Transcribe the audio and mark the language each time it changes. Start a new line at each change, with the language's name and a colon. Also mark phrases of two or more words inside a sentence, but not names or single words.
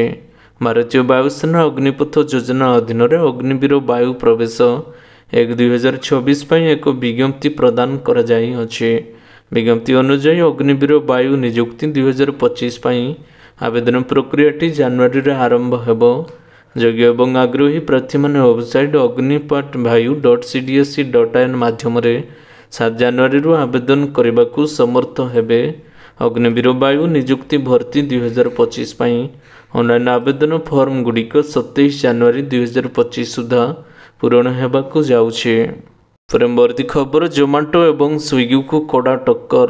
Odia: ଭାରତୀୟ ବାୟୁସେନା ଅଗ୍ନିପଥ ଯୋଜନା ଅଧୀନରେ ଅଗ୍ନିବୀର ବାୟୁ ପ୍ରବେଶ 1/2026 ପାଇଁ ଏକ ବିଜ୍ଞପ୍ତି ପ୍ରଦାନ କରାଯାଇଅଛି। ବିଜ୍ଞପ୍ତି ଅନୁଯାୟୀ ଅଗ୍ନିବୀର ବାୟୁ ନିଯୁକ୍ତି 2025 ପାଇଁ ଆବେଦନ ପ୍ରକ୍ରିୟାଟି ଜାନୁଆରୀରେ ଆରମ୍ଭ ହେବ। ଯୋଗ୍ୟ ଏବଂ ଆଗ୍ରହୀ ପ୍ରାର୍ଥୀମାନେ ୱେବସାଇଟ୍ agnipathvayu.cdsc.in ମାଧ୍ୟମରେ 7 ଜାନୁଆରୀରୁ ଆବେଦନ କରିବାକୁ ସମର୍ଥ ହେବେ। ଅଗ୍ନିବୀର ବାୟୁ ନିଯୁକ୍ତି ଭର୍ତ୍ତି 2025 ପାଇଁ ଅନଲାଇନ୍ ଆବେଦନ ଫର୍ମଗୁଡ଼ିକ 27 ଜାନୁଆରୀ 2025 ସୁଦ୍ଧା ପୂରଣ ହେବାକୁ ଯାଉଛି। ପରବର୍ତ୍ତୀ ଖବର, ଜୋମାଟୋ ଏବଂ ସ୍ୱିଗିକୁ କଡ଼ା ଟକ୍କର।